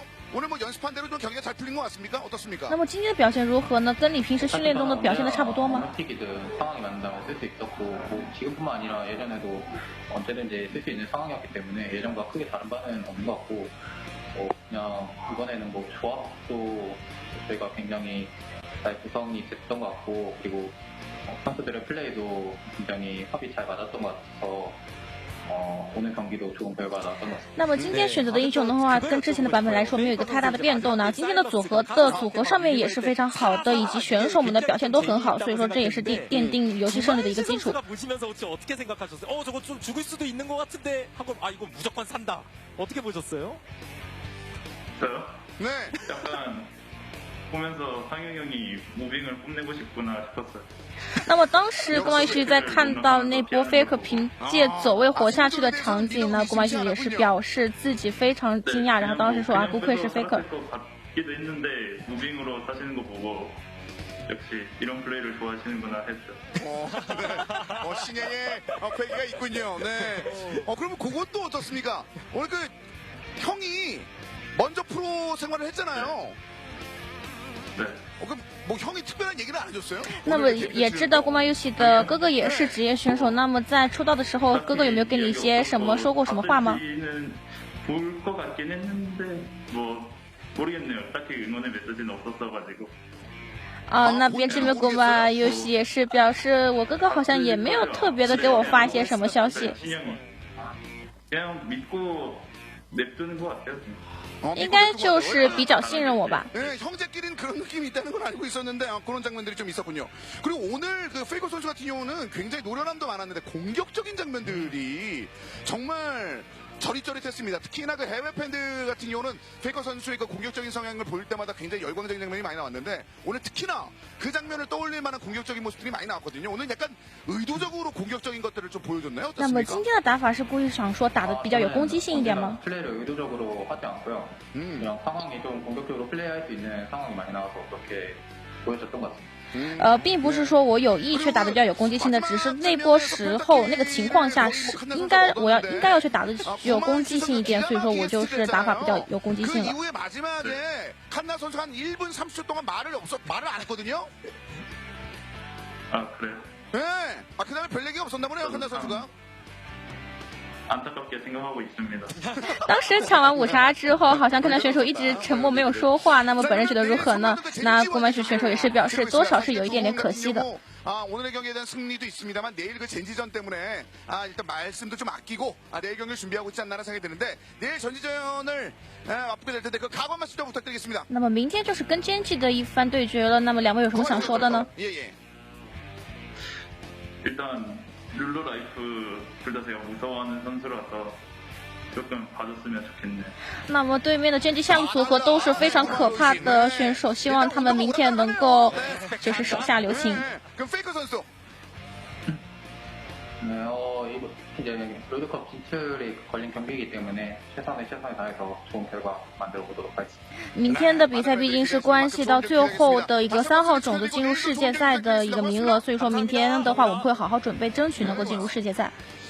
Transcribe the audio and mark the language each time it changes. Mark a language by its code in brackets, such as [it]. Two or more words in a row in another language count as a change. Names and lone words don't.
[ko] 오늘 뭐 연습한 대로 좀 경기가 잘 풀린 것 같습니까? 어떻습니까? [zh] 那么今天的表现如何呢？跟你平时训练中的表现的差不多吗？ [ko] 틱이든 상황이 맞는다면 쓸 수 있었고 뭐 지금뿐만 아니라 예전에도 언제든지 쓸 수 있는 상황이었기 때문에 예전과 크게 다른 바는 없는 것 같고 그냥 이번에는 뭐 조합도 저희가 굉장히 잘 구성이 됐던 것 같고 그리고 선수들의 플레이도 굉장히 합이 잘 맞았던 것 같아서 오늘 경기도 좋은 결과 나왔던 것 같습니다. [zh] 那么今天选择的英雄的话，跟之前的版本来说没有一个太大的变动呢。今天的组合上面也是非常好的，以及选手们的表现都很好，所以说这也是奠定游戏胜利的一个基础。 [ko] 보시면서 어떻게 생각하셨어요? 저거 좀 죽을 수도 있는 것 같은데 하고 이거 무조건 산다. 어떻게 보셨어요? 저요? 네. 약간 보면서 상영이 형이 무빙을 뽐내고 싶구나 싶었어요. [zh] 那么当时郭曼玉是在看到那波 Faker 凭借走位活下去的场景呢，郭曼玉也是表示自己非常惊讶，然后当时说不愧是 Faker。 [ko] 기도 했는데 무빙으로 사시는 거 보고 역시 이런 플레이를 좋아하시는구나 했죠. 신예의 패기가 있군요. 네. 그러면 그것도 어떻습니까? 오늘 그 형이 먼저 프로 생활을 했잖아요. 네. 그럼 뭐 형이 특별한 얘기를 안 해줬어요? [zh] 那么也知道郭曼游戏的哥哥也是职业选手，那么在出道的时候，哥哥有没有跟你一些什么说过什么话吗？ [ko] 볼 것 같긴 했는데 뭐 모르겠네요. 딱히 응원의 메시지는 없었어가지고. [zh] 那边这边国曼游戏也是表示，我哥哥好像也没有特别的给我发一些什么消息。 [ko] 그냥 믿고 냅두는 것 같아요. [zh] 应该就是比较信任我吧。 [ko] 네, 형제끼리는 그런 느낌이 있다는 걸 알고 있었는데 그런 장면들이 좀 있었군요. 그리고 오늘 그 페이커 선수 같은 경우는 굉장히 노련함도 많았는데 공격적인 장면들이 정말 저릿저릿했습니다. 특히나 그 해외 팬들 같은 경우는 페이커 선수의 그 공격적인 성향을 볼 때마다 굉장히 열광적인 장면이 많이 나왔는데 오늘 특히나 그 장면을 떠올릴 만한 공격적인 모습들이 많이 나왔거든요. 오늘 약간 의도적으로 공격적인 것들을 좀 보여줬나요? [zh] 那么今天的打法是故意想说打的比较有攻击性一点吗？ [ko] 플레이를 의도적으로 하지 않고요. 그냥 상황이 좀 공격적으로 플레이할 수 있는 상황이 많이 나와서 그렇게 보여줬던 것 같습니다. [zh] 并不是说我有意去打的比较有攻击性的，只是那波时候那个情况下是应该要去打的具有攻击性一点，所以说我就是打法比较有攻击性了。 [ko] 그 이후에 마지막에 칸나 선수가 한 1분 30초 동안 말을 안 했거든요. 아 그래요? 네. 그다음에 별 얘기가 없었나 보네요, 칸나 선수가. 안타깝게 생각하고 있습니다. [zh] 当时抢完5杀之后，好像看到选手一直沉默没有说话。那么本人觉得如何呢？那郭曼旭选手也是表示多少是有一点点可惜的。 [ko] 오늘의 경기에 대한 승리도 있습니다만 내일 그 젠지전 때문에 일단 말씀도 좀 아끼고 내일 경기를 준비하고 있지 않나라는 생각이 드는데 내일 전지전을 앞두게 될 텐데 그 각오 한 말씀 좀 부탁드리겠습니다. [zh] 那么明天就是跟坚记的一番对决了。那么两位有什么想说的呢？ [ko] 예. 일단 룰루라이프 둘 다 제가 무서워하는 선수라서 조금 봐줬으면 좋겠네. [zh] 那么对面的坚记项目组合都是非常可怕的选手，希望他们明天能够就是手下留情。 [ko] 그럼 페이커 선수. 네, 이거 이제 롤드컵 진출에 걸린 경기이기 때문에 최선을 다해서 좋은 결과 만들어 보도록 하겠습니다. [zh] 明天的比赛毕竟是关系到最后的一个3号种子进入世界赛的一个名额，所以说明天的话我们会好好准备，争取能够进入世界赛。